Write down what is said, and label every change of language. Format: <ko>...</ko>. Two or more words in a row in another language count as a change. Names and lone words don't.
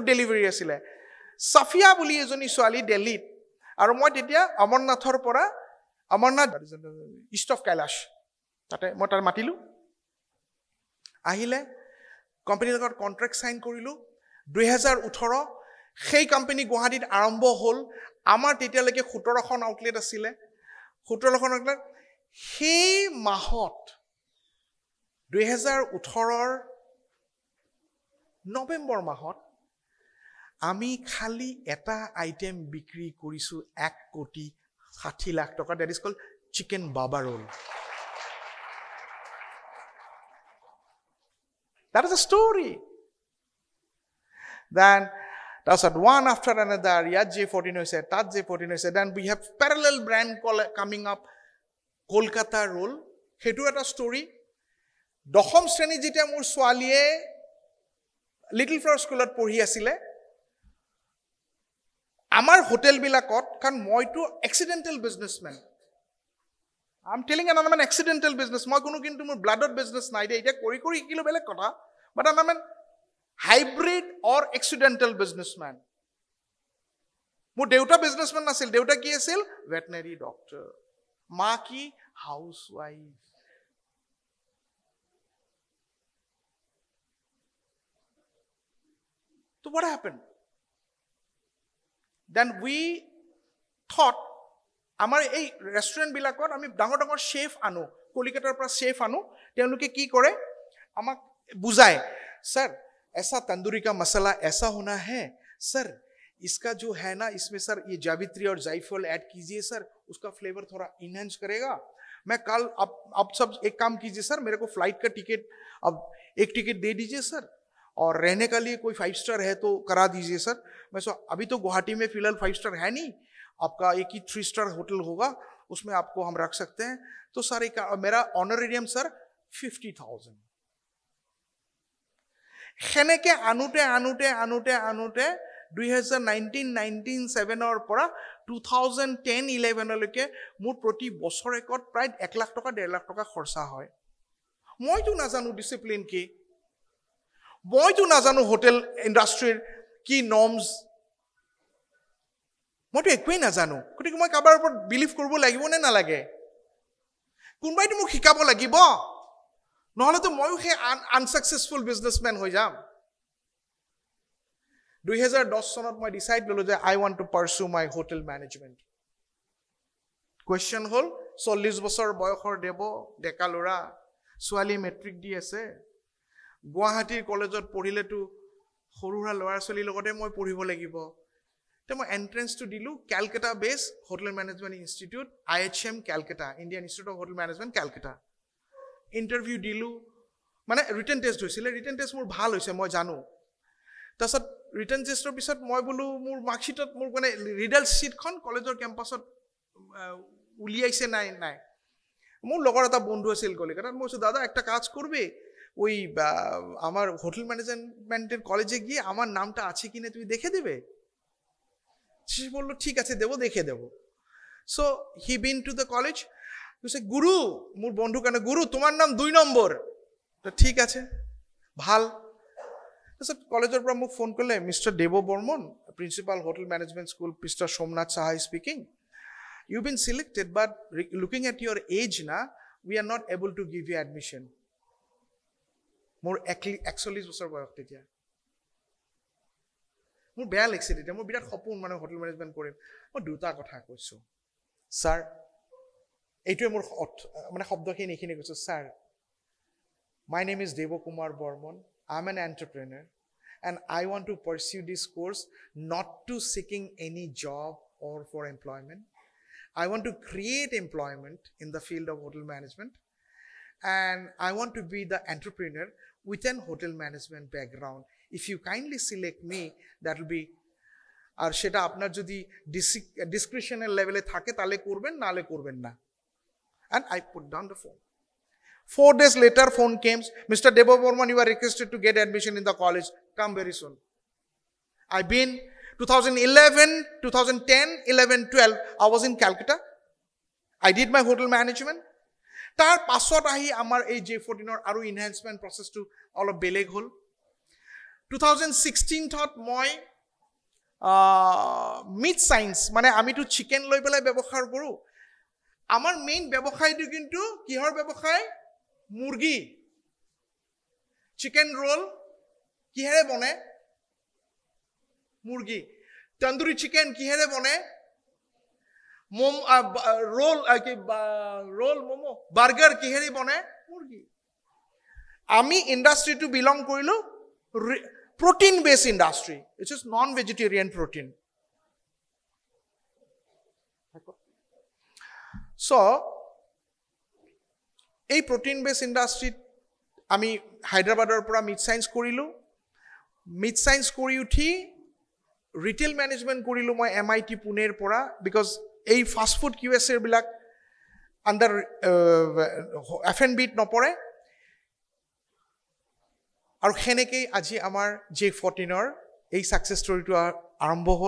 <as>ডেলিভাৰী আছিলে সাফিয়া বুলি এজনী ছোৱালী দিল্লীত আৰু মই তেতিয়া অমৰনাথৰ পৰা অমৰনাথ ইষ্ট অফ কৈলাশ তাতে মই তাৰ মাতিলোঁ আহিলে কোম্পানীৰ লগত</as> <en>contract sign</en> <as>কৰিলোঁ 2018 সেই কোম্পানী গুৱাহাটীত আৰম্ভ হ'ল আমাৰ তেতিয়ালৈকে 17খন আউটলেট আছিলে 17খন আউটলেট সেই মাহত 2018ৰ নৱেম্বৰ মাহত আমি খালি এটা আইটেম বিক্ৰী কৰিছোঁ 1,60,00,000 টকা</as> <en>that is called</en> <as>চিকেন বাবা ৰোল</as> <en>that is a story then</en> <as>তাৰপিছত</as> <en>one after another</en> <as>ইয়াত J14 হৈছে তাত J14 হৈছে</as> <en>then we have parallel brand coming up</en> <as>কলকাতা ৰোল সেইটো এটা ষ্টৰী দশম শ্ৰেণীত যেতিয়া মোৰ ছোৱালীয়ে লিটল ফ্লাৱাৰ স্কুলত পঢ়ি আছিলে আমাৰ হোটেলবিলাকত কাৰণ মইতো</as> <en>accidental businessman I'm telling you, I'm an accidental business.</en> <as>মই কোনো কিন্তু মোৰ ব্লাডত বিজনেছ নাই দে এতিয়া কৰি কৰি শিকিলোঁ বেলেগ কথা বাট</as> <en>I'm an hybrid or accidental businessman.</en> <as>মোৰ দেউতা বিজনেছমেন নাছিল দেউতা কি আছিল</as> <en>veterinary doctor</en> <as>মা কি</as> <en>house wife</en> <as>তো</as> <en>So what happened? Then we thought,</en> <as>আমাৰ এই ৰেষ্টুৰেণ্টবিলাকত আমি ডাঙৰ ডাঙৰ শেফ আনো, কলিকাতাৰ পৰা শেফ আনো, তেওঁলোকে কি কৰে আমাক বুজায়,</as> <hi>सर ऐसा तंदूरी का मसाला ऐसा होना है सर, इसका जो है ना इसमें सर ये जावित्री और जायफल ऐड कीजिए सर, उसका फ्लेवर थोड़ा इनहेंस करेगा. मैं कल अब सब एक काम कीजिए सर, मेरे को फ्लाइट का टिकट अब एक टिकट दे दीजिए सर, और रहने का लिए कोई 5 स्टार है तो करा दीजिए सर. मैं अभी तो गुवाहाटी में फिलहाल 5 स्टार है नहीं, आपका एक ही 3 स्टार होटल होगा, उसमें आपको हम रख सकते हैं. तो सर एक मेरा ऑनरेरियम सर 50,000.</hi> <as>সেনেকে আনোতে আনোতে আনোতে আনোতে 2019-7 পৰা 2010-11লৈকে মোৰ প্ৰতি বছৰেকত প্ৰায় 1 লাখ টকা 1.5 লাখ টকা খৰচা হয়. মইতো নাজানো ডিসিপ্লিন কি, মইতো নাজানো</as> <en>hotel industry</en> <as>কি নৰ্মছ, মইতো একোৱেই নাজানো. গতিকে মই কাৰোবাৰ ওপৰত বিলিভ কৰিব লাগিব নে নালাগে? কোনোবাইতো মোক শিকাব লাগিব, নহলেতো মইও সেই</as> <en>unsuccessful businessman</en> <as>হৈ যাম. 2010 চনত মই ডিসাইড ললো যে</as> <en>I want to pursue my hotel management.</en> <as>কোয়েশ্চন হল 40 বছৰ বয়সৰ দেব ডেকা লৰা, ছোৱালী মেট্ৰিক দি আছে, গুৱাহাটীৰ কলেজত পঢ়িলেতো সৰুৰা ল'ৰা ছোৱালীৰ লগতে মই পঢ়িব লাগিব. তো মই এন্ট্ৰেন্সটো দিলো</as> <en>Calcutta base hotel management institute,</en> <as>IHM ক্যালকাটা, ইন্ডিয়ান ইনস্টিটিউট অফ হোটেল ম্যানেজমেন্ট ক্যালকাটা. ইন্টাৰভিউ দিলো, মানে</as> <en>written test</en> <as>হৈছিলে,</as> <en>written test</en> <as>মোৰ ভাল হৈছে মই জানো. তাৰপিছত</as> <en>written test</en> <as>পিছত মই বোলো মোৰ মাৰ্কশ্বিটত মোৰ মানে</as> <en>result sheet college campus</en> <as>উলিয়াইছে নাই নাই. মোৰ লগৰ এটা বন্ধু আছিল কলিকাতাত, মই কৈছোঁ</as> <bn>দাদা একটা কাজ করবে, ওই আমার</bn> <en>hotel management</en> <bn>কলেজে গিয়ে আমার নামটা আছে কিনা তুমি দেখে দেবে. সে বললো ঠিক আছে দেবো, দেখে দেবো.</bn> <en>so he been to the college,</en> <bn>বলছে গুরু, মোর বন্ধু কেন গুরু তোমার নাম 2 নম্বর.</bn> <as>তো ঠিক আছে ভাল. তাৰপিছত কলেজৰ পৰা মোক ফোন কৰিলে, মিষ্টাৰ দেৱ বৰ্মন,</as> <en>principal hotel management school,</en> <as>মিষ্টাৰ সোমনাথ সাহা স্পিকিং.</as> <en>You've been selected, but looking at your age now, we are not able to give you admission.</en> <as>More 41 বছৰ বয়স তেতিয়া. মোৰ বেয়া লাগিছে তেতিয়া, মোৰ বিৰাট সপোন মানে</as> <en>hotel management</en> <as>কৰিম. মই দুটা কথা কৈছো, স্যাৰ এইটোৱে মোৰ মানে শব্দখিনি এইখিনি কৈছো, স্যাৰ</as> <en>my name is Devo Kumar Bormon, I'm an entrepreneur and I want to pursue this course not to seeking any job or for employment. I want to create employment in the field of hotel management, and I want to be the entrepreneur with an hotel management background. If you kindly select me, that will be,</en> <bn>আর সেটা আপনার যদি</bn> <en>description level</en> <bn>থাকে তাহলে করবেন, নালে করবেন না.</bn> <en>And I put down the phone. 4 days later phone came, Mr. Debo Borman, you are requested to get admission in the college, come very soon. I've been 2011, 2010, 11, 12, I was in Calcutta. I did my hotel management.</en> <as>তাৰ পাছত আহি আমাৰ এই J14 ৰ আৰু</as> <en>enhancement process</en> <as>অলপ বেলেগ হ'ল. 2016 মই</as> <en>meat science,</en> <as>মানে আমিতো চিকেন লৈ পেলাই ব্যৱসায় কৰো. আমাৰ মেইন ব্যৱসায়টো কিন্তু কিহৰ ব্যৱসায়? মুৰ্গী. চিকেন রোল কিহেৰে বনে? মুৰ্গী. তন্দুরি চিকেন কিহেৰে বনে? রোল মোমো বার্গার কিহেৰে বনে? মুৰ্গী. আমি</as> <en>industry belong</en> <as>কৰিলো</as> <en>protein based industry, which is non vegetarian protein.</en> <as>So এই</as> <en>protein based industry</en> <as>আমি হায়দৰাবাদৰ পৰা</as> <en>meat science</en> <as>কৰিলো.</as> <en>meat science</en> <as>কৰি উঠি</as> <en>retail management</en> <as>কৰিলো মই MIT পুনেৰ পৰা, বিকজ এই</as> <en>fast food</en> <as>QSA বিলাক</as> <en>under F&B</en> <as>নপৰে. আৰু সেনেকৈ আজি আমাৰ J14 ৰ এই</as> <en>success story</en> <as>আৰম্ভ হ'ল.</as>